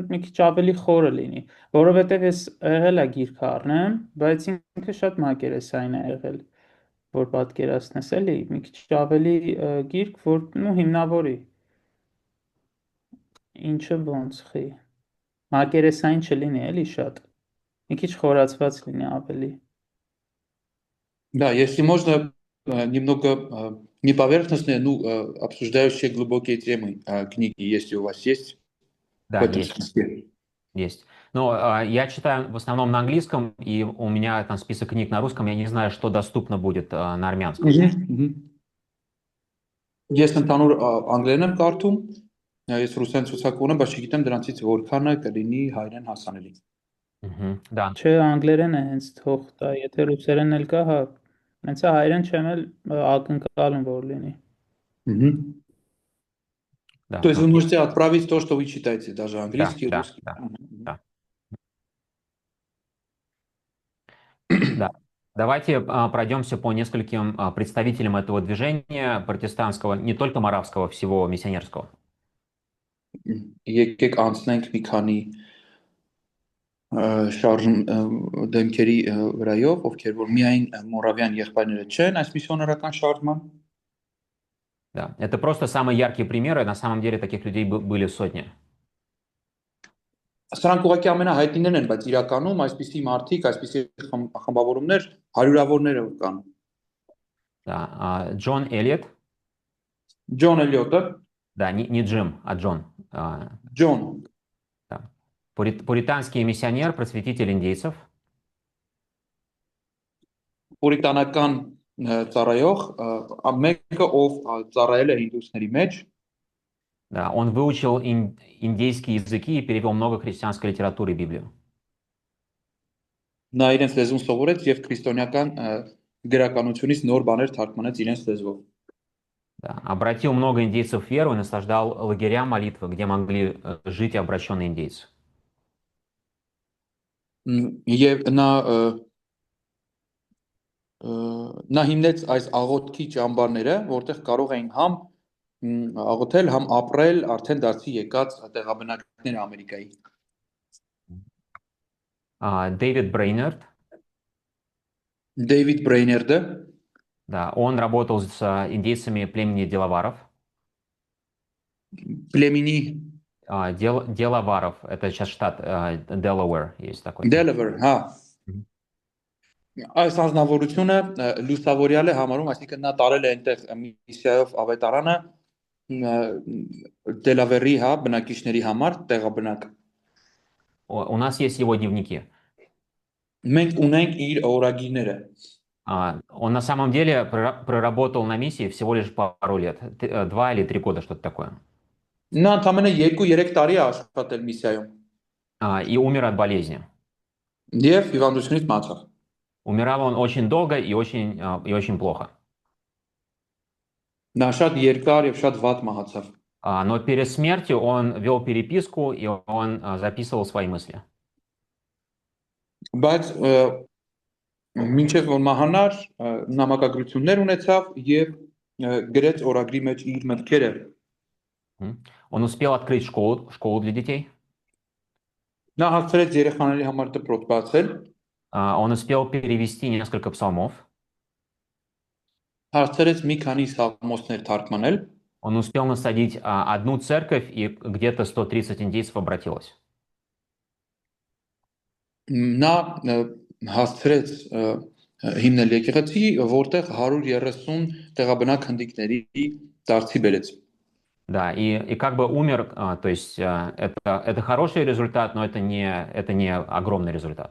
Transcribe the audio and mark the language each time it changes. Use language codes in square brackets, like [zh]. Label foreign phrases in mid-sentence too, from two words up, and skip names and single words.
[hy] մի քիչ ավելի խորը լինի, որովհետև ես եղել է գիրք առնեմ, բայց ինքը շատ մակերեսային է եղել, որ պատկերացնես էլի, մի քիչ ավելի գիրք, որ նու հիմնավորի, ինչը ոնց խի, մակերեսային չլինի էլի շատ, մի քիչ խորացված լինի ավելի։ [ru] Да, если можно немного не поверхностные, ну, обсуждающие глубокие темы книги, если у вас есть в Да, этом есть, смысле. есть. Но я читаю в основном на английском, и у меня там список книг на русском, я не знаю, что доступно будет на армянском. [hy] Ես ընդհանուր անգլերեն եմ կարդում, ես ռուսերեն ցուցակ ունեմ, բայց չգիտեմ դրանցից որքանը կլինի հայերեն հասանելի։ [ru] Мгм. Да, [hy] Չէ, անգլերեն է հենց թող տա, եթե ռուսերեն էլ կա, հա, հենց հայերեն չեմ էլ ակնկալում որ լինի։ [ru] да, То есть вы окей. можете отправить то, что вы читаете, даже английский, Да, русский. да, да. Да. Давайте пройдемся по нескольким представителям этого движения протестантского, не только моравского, всего миссионерского. [hy] Եկեք անցնենք մի քանի շարժում դեմքերի վրայով, ովքեր որ միայն մորավյան եղբայրները չեն այս միսիոներական շարժման։ [ru] Да, это просто самые яркие примеры, на самом деле таких людей были сотни. [hy] Սրանք ուղղակի ամենահայտնիներն են, բայց իրականում այսպիսի մարդիկ, այսպիսի խմբավորումներ հարյուրավորները կան։ [ru] Да, Джон Элliот, [hy] Ջոն Էլիոտը, [ru] да, не Джим, а Джон. [hy] Ջոն, [ru] Да. Пуританский миссионер, просветитель индейцев. [hy] պուրիտանական ծառայող, մեկը ով ծառայել է հինդուսների մեջ, [ru] Да, он выучил индейские языки и перевел много христианской литературы и Библию. [hy] նա իրենց լեզուն սովորեց եւ քրիստոնեական գրականությունից նոր բաներ թարգմանեց իրենց լեզվով։ [ru] Да, обратил много индейцев в веру и наслаждал лагеря молитвы, где могли жить обращенные индейцы. [hy] Եվ նա Նա հիմնեց այս աղոթքի ճամբարները, որտեղ կարող էին համ աղոթել, համ ապրել արդեն դարձի եկած տեղաբնակիչները Ամերիկայի։ [ru] Дэвид Брейнерд, [hy] Դեյվիդ Բրեյներդը, [ru] да, он работал с индейцами племени Делаваров. Պլեմինի Делаваров, это сейчас штат Делавэр есть такой. Delaware, [hy] հա։ Մгм. Այս անձնավորությունը լուսավորյալ է համարում, այսինքն նա տարել է այնտեղ միսիայով ավետարանը Դելավերի, հա, բնակիչների համար տեղաբնակ։ [ru] У нас есть его дневники. [hy] Մենք ունենք իր օրագիրները։ [ru] Он на самом деле проработал на миссии всего лишь пару лет, 2 или 3 года, что-то такое. [hy] Նա ընդամենը 2-3 տարի է աշխատել միսիայում [ru] И умер от болезни. [hy] եւ հիվանդությունից մահացավ։ [ru] Умирал он очень долго и очень плохо. [hy] Նա շատ երկար եւ շատ վատ մահացավ։ [ru] Но перед смертью он вел переписку, и он записывал свои мысли. [hy] Բայց մինչև որ մահանար նամակագրություններ ունեցավ եւ գրեց օրագրի մեջ իր մտքերը։ [ru] Он успел открыть школу для детей. [hy] Նա հասցրեց երեխաների համար դպրոց բացել, [ru] Он успел перевести несколько псалмов. [hy] հասցրեց մի քանի սաղմոսներ թարգմանել, [ru] Он успел насадить одну церковь, и где-то 130 индейцев обратилось. [hy] նա հասցրեց հիմնել եկեղեցի, որտեղ 130 տեղաբնակ հնդիկների դարձի բերեց։ [ru] Да, и как бы умер, то есть это хороший результат, но это не огромный результат.